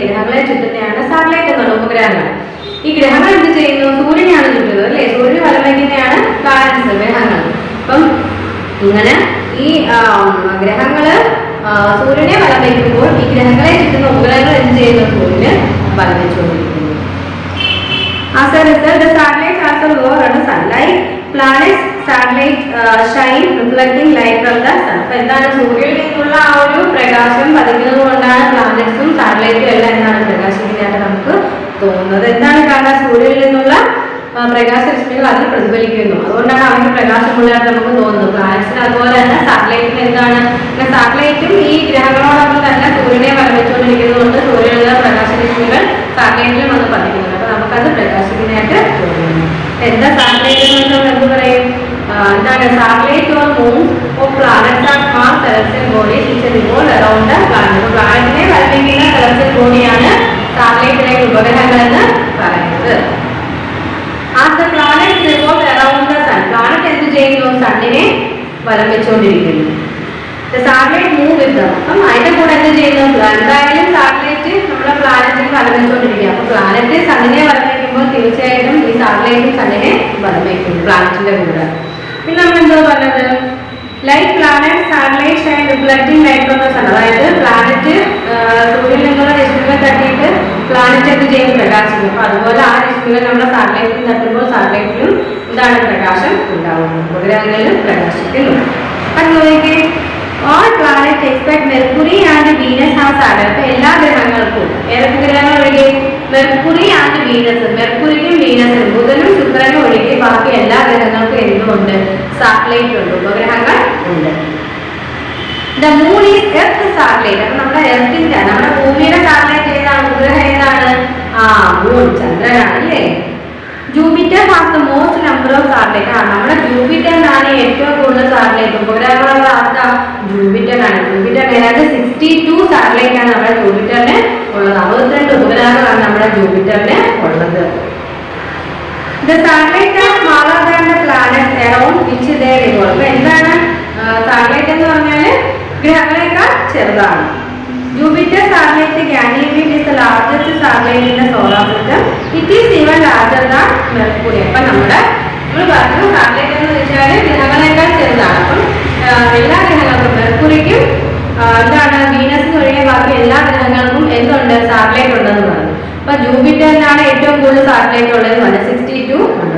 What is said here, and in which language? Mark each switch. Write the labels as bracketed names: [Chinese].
[Malayalam] ഗ്രഹങ്ങളെ ചുറ്റുന്നതാണ് satellite എന്നുള്ള ഉപഗ്രഹങ്ങൾ. ഈ ഗ്രഹങ്ങൾ എന്ത് ചെയ്യുന്നു? സൂര്യനെയാണ് ചുറ്റുന്നത് അല്ലേ? സൂര്യന് വലം വയ്ക്കുന്നതാണ് പ്ലാനറ്റ്സ്, ഗ്രഹങ്ങൾ. അപ്പം ഇങ്ങനെ ഈ ഗ്രഹങ്ങള് സൂര്യനെ വലം വയ്ക്കുമ്പോൾ ഈ ഗ്രഹങ്ങളെ ചുറ്റുന്ന ഉപഗ്രഹങ്ങൾ എന്ത് ചെയ്യുന്നു? സൂര്യന് വലം വെച്ചുകൊണ്ടിരിക്കുന്നു. [English] As a result, the satellites also revolve around the sun. Like planets, satellites shine, reflecting light from the sun. [Malayalam] അപ്പോൾ എന്താണ്? സൂര്യനിൽ നിന്നുള്ള ആ ഒരു പ്രകാശം പതിക്കുന്നത് കൊണ്ടാണ് പ്ലാനറ്റ്സും സാറ്റലൈറ്റും എല്ലാം എന്താണ് പ്രകാശിക്കുന്നതായിട്ട് നമുക്ക് തോന്നുന്നത്. എന്താണ് കാരണം? സൂര്യനിൽ നിന്നുള്ള പ്രകാശരശ്മികൾ അതിൽ പ്രതിഫലിക്കുന്നു. അതുകൊണ്ടാണ് അവർക്ക് പ്രകാശമുള്ളതായിട്ട് നമുക്ക് തോന്നുന്നത്. പ്ലാനറ്റ്സിന് അതുപോലെ തന്നെ സാറ്റലൈറ്റിന് എന്താണ്? സാറ്റലൈറ്റും ഈ ഗ്രഹങ്ങളോടൊപ്പം തന്നെ സൂര്യനെ വരവെച്ചുകൊണ്ടിരിക്കുന്നതുകൊണ്ട് സൂര്യനിലുള്ള പ്രകാശരശ്മികൾ സാറ്റലൈറ്റിലും വന്ന് പതിക്കുന്നുണ്ട്. അപ്പൊ നമുക്കത് പ്രകാശിക്കുന്നതായിട്ട് തോന്നുന്നു. എന്താ സാറ്റലൈറ്റ് എന്ന് നമ്മൾ എന്ത് പറയും? എന്താണ്? [English] Satellite or moons of planets are small celestial bodies which revolve around the planet. [Malayalam] പ്ലാനറ്റിനെ വരവെക്കുന്ന celestial ബോഡിയാണ് സാറ്റലൈറ്റിലെ ഉപഗ്രഹങ്ങൾ എന്ന് പറയുന്നത്. [English] As the planets revolve around the sun, planet [Malayalam] എന്ത് ചെയ്യുന്നു? സണ്ണിനെ വലം വെച്ചുകൊണ്ടിരിക്കുന്നു. [English] The satellite move with them. [Malayalam] അപ്പം അതിന്റെ കൂടെ എന്ത് ചെയ്യുന്നു? എന്തായാലും സാറ്റലൈറ്റ് നമ്മുടെ പ്ലാനറ്റിനെ വലം വെച്ചുകൊണ്ടിരിക്കുക. അപ്പൊ പ്ലാനറ്റ് സണ്ണിനെ വലം വയ്ക്കുമ്പോൾ തീർച്ചയായിട്ടും ഈ സാറ്റലൈറ്റും സണ്ണിനെ വലം വയ്ക്കുന്നു പ്ലാനറ്റിന്റെ കൂടെ. പിന്നെ നമ്മൾ എന്തോ പറഞ്ഞത്? [English] Like planet satellite shine reflecting light from the sun. [Malayalam] അതായത് പ്ലാനറ്റ് സൂര്യനിൽ നിന്നുള്ള രശ്മികൾ തട്ടിയിട്ട് പ്ലാനറ്റ് എന്ത് ചെയ്യും? പ്രകാശിക്കും. അപ്പൊ അതുപോലെ ആ രശ്മികൾ നമ്മുടെ സാറ്റലൈറ്റിൽ തട്ടുമ്പോൾ സാറ്റലൈറ്റിലും എന്താണ്? പ്രകാശം ഉണ്ടാവുന്നു. ഉപഗ്രഹങ്ങളിലും പ്രകാശിക്കുന്നു. അത് നോക്കിക്കേ, [English] all planets except Mercury and Venus have satellites. [Malayalam] അപ്പോൾ എല്ലാ ഗ്രഹങ്ങൾക്കും ഏതൊക്കെ ഗ്രഹങ്ങൾ ഒഴികെ? Mercury and Venus. മെർക്കുറിക്കും വീനസിനും ബുധനും ശുക്രനും ഒഴികെ ബാക്കി എല്ലാ ഗ്രഹങ്ങൾക്കും എന്തുണ്ട്? സാറ്റലൈറ്റ് ഉണ്ട്, ഉപഗ്രഹങ്ങൾ ഉണ്ട്. [English] The moon is earth satellite. [Malayalam] അപ്പൊ നമ്മുടെ എർത്തിന്റെ, നമ്മുടെ ഭൂമിയുടെ സാറ്റലൈറ്റ് ഏതാണ്? ഉപഗ്രഹം ഏതാണ്? മൂൺ, ചന്ദ്രനാണ് അല്ലേ? [English] Jupiter has the most number of satellite. [Malayalam] നമ്മുടെ ജൂപ്പിറ്ററിനാണ് ഏറ്റവും കൂടുതൽ സാറ്റലൈറ്റ്. ഉപഗ്രഹങ്ങളുള്ള ആർക്കാ? ജൂപ്പിറ്ററിനാണ്. ജൂപ്പിറ്റർ ഏതാണ്ട് 62 സാറ്റലൈറ്റ് ആണ് നമ്മുടെ ജൂപ്പിറ്ററിന് ഉള്ളത്. 62 ഉപഗ്രഹങ്ങളാണ് നമ്മുടെ ജൂപ്പിറ്ററിന് ഉള്ളത്. [English] The satellites are smaller than the planets around which they revolve. [Malayalam] അപ്പൊ എന്താണ് സാറ്റലൈറ്റ് എന്ന് പറഞ്ഞാല്? ഗ്രഹങ്ങളെക്കാൾ ചെറുതാണ്. [English] Jupiter satellite Ganymede is the largest satellite in the solar system. It is even larger than Mercury. [Malayalam] അപ്പോൾ നമ്മൾ പറഞ്ഞു സാറ്റലൈറ്റ് എന്ന് വെച്ചാൽ ഗ്രഹങ്ങളെക്കാൾ ചെറുതാണ്. അപ്പം എല്ലാ ഗ്രഹങ്ങൾക്കും മെർക്കുറിക്കും എന്താണ് വീനസിന് ഒഴികെ ബാക്കി എല്ലാ ഗ്രഹങ്ങൾക്കും എന്തുണ്ട്? സാറ്റലൈറ്റ് ഉണ്ടെന്ന് പറഞ്ഞു. അപ്പൊ ജൂപ്പിറ്ററിനാണ് ഏറ്റവും കൂടുതൽ സാറ്റലൈറ്റ് ഉള്ളത്, 162 ഉണ്ട്.